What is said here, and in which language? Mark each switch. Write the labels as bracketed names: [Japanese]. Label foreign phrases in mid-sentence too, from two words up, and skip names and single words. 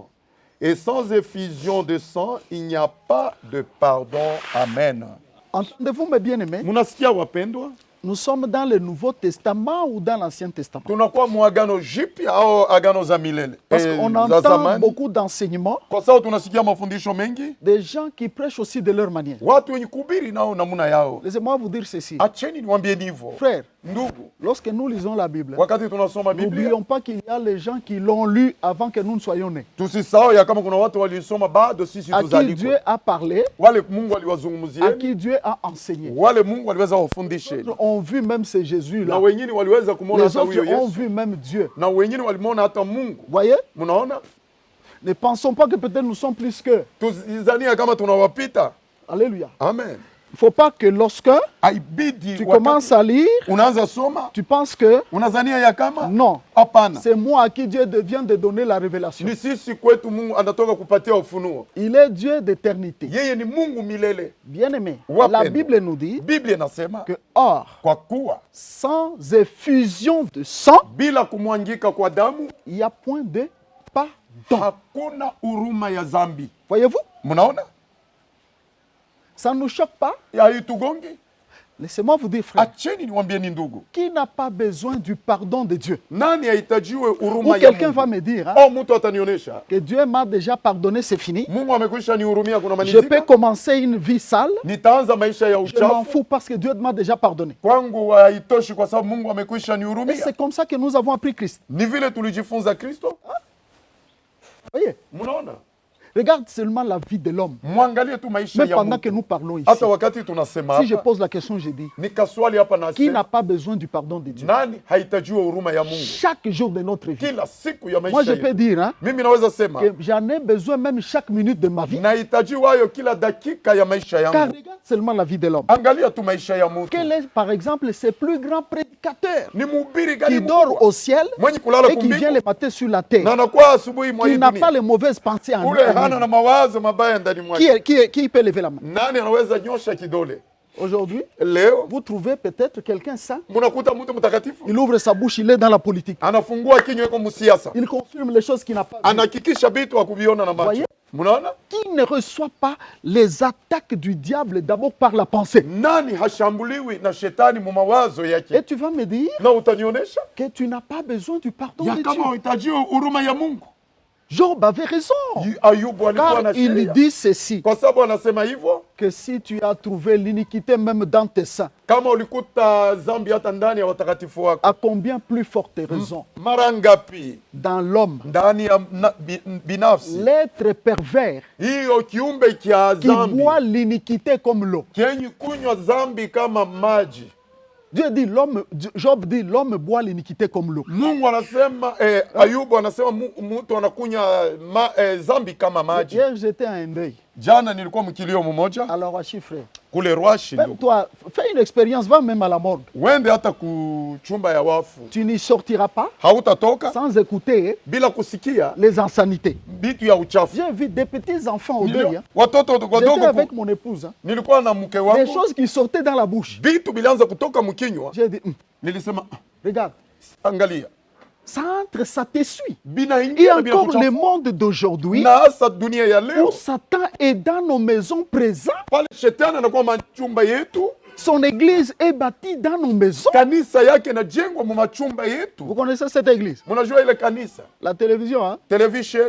[French] Et sans effusion de sang, il n'y a pas de pardon. Amen. Entendez-vous, mes bien-aimés? [Swahili] Munasikia wapendwa? [French] Nous sommes dans le Nouveau Testament ou dans l'Ancien Testament? [Swahili] Tunakuwa muagano jipya au agano za milele? [French] Parce qu'on [Swahili] za [French] entend [Swahili] zamani. [French] beaucoup d'enseignements, [Swahili] Kwa sababu tunasikia mafundisho mengi, [French] des gens qui prêchent aussi de leur manière. [Swahili] watu wenye kuhubiri nao namuna yao. [French] Laissez-moi vous dire ceci. [Swahili] Acheni niwaambie hivyo. [French] Frère, [Swahili] Ndugu, [French] lorsque nous lisons la Bible, [Swahili] wakati tunasoma Biblia, [French] n'oublions pas qu'il y a les gens qui l'ont lu avant que nous ne soyons nés. [Swahili] tusisahau ya kama kuna watu walisoma bado sisi [French] À qui [Swahili] tuzalikwe. [French] Dieu a parlé, [Swahili] Wale Mungu [French] à [Swahili] aliwazungumzieni, [French] qui Dieu a enseigné. [Swahili] wale Mungu aliweza wafundisheni. [French] D'autres ont vu même ce Jésus-là. [Swahili] Na wengine waliweza kumwona [French] Les [Swahili] hata huyo [French] autres ont [Swahili] Yesu, [French] vu même Dieu. [Swahili] na wengine walimwona hata Mungu. [French] Voyez? [Swahili] Mnaona, [French] Ne pensons pas que peut-être nous sommes plus qu'eux. [Swahili] tuzizania kama tunawapita. [French] Alléluia. Amen. Il ne faut pas que lorsque [Swahili] Haibidi [French] tu [Swahili] wakati [French] commences à lire, [Swahili] unaanza soma [French] tu penses que [Swahili] unazania ya kama [French] non, [Swahili] hapana, [French] c'est moi à qui Dieu vient de donner la révélation. [Swahili] ni sisi kwetu Mungu anatoka kupatia ufunuo. [French] Il est Dieu d'éternité. [Swahili] Yeye ni Mungu milele. [French] Bien-aimé, [Swahili] Wapendwa. [French] la Bible nous dit [Swahili] Biblia inasema [French] que, or, [Swahili] kwa kuwa [French] sans effusion de sang, [Swahili] bila kumwangika kwa damu [French] il n'y a point de pardon. [Swahili] hakuna huruma ya zambi. [French] Voyez-vous? [Swahili] Mnaona, [French] Ça ne nous choque pas? [Swahili] haitugongi. [French] Laissez-moi vous dire, frère, [Swahili] Acheni niwaambieni ndugu, [French] qui n'a pas besoin du pardon de Dieu? [Swahili] nani hahitajiwe [French] Ou [Swahili] huruma ya [French] quelqu'un va [Swahili] Mungu? [French] me dire hein, [Swahili] Oh, mtu atanionyesha [French] que Dieu m'a déjà pardonné, c'est fini. [Swahili] Mungu amekwisha nihurumia, kuna [French] Je peux [Swahili] manizika, [French] commencer une vie sale, [Swahili] nitaanza maisha ya [French] je m'en [Swahili] uchafu [French] fous parce que Dieu m'a déjà pardonné. [Swahili] kwangu haitoshi, kwa sababu Mungu amekwisha [French] Et [Swahili] nihurumia. [French] c'est comme ça que nous avons appris Christ. [Swahili] Ni vile tulijifunza Kristo. [French] Voyez? [Swahili] Mnaona, [French] Regarde seulement la vie de l'homme. [Swahili] mwangalie tu maisha [French] Même [Swahili] ya [French] pendant que [Swahili] mtu. [French] nous parlons ici. [Swahili] Hata wakati tunasema [French] Si je [Swahili] hapa, [French] pose la question, je dis, [Swahili] nikaswali hapa na [French] qui n'a [Swahili] sema, [French] pas besoin du pardon de Dieu? [Swahili] nani hahitajiwe huruma ya Mungu [French] Chaque jour de notre vie. [Swahili] kila siku ya [French] Moi, [Swahili] maisha [French] je peux [Swahili] yetu? [French] dire hein, [Swahili] Mimi naweza sema [French] que j'en ai besoin même chaque minute de ma vie. [Swahili] nahitajiwa hayo kila dakika ya maisha [French] Car [Swahili] yangu. [French] regarde seulement la vie de l'homme. [Swahili] Angalia tu maisha ya mtu. [French] Quel est, par exemple, ses plus grands prédicateurs [Swahili] Ni mhubiri [French] qui [Swahili] gani [French] dort [Swahili] mkubwa [French] au ciel [Swahili] mwenye kulala [French] et qui vient les [Swahili] kumbiku [French] mater sur la terre, [Swahili] na anakuwa asubuhi mwa hii [French] qui n'a pas [Swahili] dunia, [French] les mauvaises pensées en [Swahili] ule hana [French] lui? [Swahili] na mawazo mabaya ndani mwake? [French] Qui peut lever la main? [Swahili] Nani anaweza nyosha kidole [French] Aujourd'hui, [Swahili] leo? [French] vous trouvez peut-être quelqu'un saint, [Swahili] Munakuta mtu mtakatifu [French] il ouvre sa bouche, il est dans la politique. [Swahili] anafungua kinywa iko msiasa, [French] Il confirme les choses qu'il n'a pas vues. [Swahili] anahakikisha vitu akuviona na macho. [French] Voyez? [Swahili] Mnaona, [French] Qui ne reçoit pas les attaques du diable d'abord par la pensée? [Swahili] nani hashambuliwi na shetani mu mawazo [French] Et [Swahili] yake? [French] tu vas me dire [Swahili] Na utanionyesha [French] que tu n'as pas besoin du pardon [Swahili] ya [French] de [Swahili] kama [French] Dieu. [Swahili] unahitaji huruma ya Mungu. [French] Job avait raison. [Swahili] Ayubu alikuwa na [French] Car il [Swahili] sheria, [French] dit ceci, [Swahili] kwa sababu anasema hivyo, [French] que si tu as trouvé l'iniquité même dans tes saints, [Swahili] kama ulikuta dhambi hata ndani ya watakatifu wako, [French] à combien plus forte raison [Swahili] mara ngapi [French] dans l'homme, [Swahili] ndani ya binafsi [French] l'être pervers [Swahili] hiyo kiumbe kia [French] qui [Swahili] dhambi [French] boit l'iniquité comme l'eau. [Swahili] kenye kunywa dhambi kama maji. [French] Dieu dit, Job dit, l'homme boit l'iniquité comme l'eau. [Swahili] Mungu anasema Ayubu anasema mtu anakunywa dhambi kama maji. [French] Hier, j'étais à un deuil. [Swahili] Jana nilikuwa mkilio mmoja [French] Alors, Washi, frère, [Swahili] kule Rwashi. [French] même toi, fais une expérience, va même à la morgue. [Swahili] Wende hata kuchumba ya wafu, [French] Tu n'y sortiras pas [Swahili] hautatoka [French] sans écouter [Swahili] bila kusikia [French] les insanités. [Swahili] bitu ya uchafu. [French] J'ai vu des petits enfants au deuil. Hein. [Swahili] Watoto [French] J'étais [Swahili] wadogo, [French] avec mon épouse. Hein. [Swahili] nilikuwa na mke [French] Des [Swahili] wangu, [French] choses qui sortaient dans la bouche. [Swahili] bitu bilianza kutoka mkinywa. [French] J'ai dit, [Swahili] Nilisema [French] regarde, [Swahili] angalia, [French] ça entre, ça te suit. Et [Swahili] binaingia na bila [French] encore le [Swahili] kuchafu. [French] monde d'aujourd'hui, [Swahili] Na hasa dunia ya leo [French] où Satan est dans nos maisons présentes, [Swahili] pale shetani anakuwa machumba yetu, [French] son église est bâtie dans nos maisons. [Swahili] kanisa yake inajengwa mu machumba [French] Vous [Swahili] yetu. [French] connaissez cette église? [Swahili] Mnajua ile kanisa [French] La télévision, hein? [Swahili] television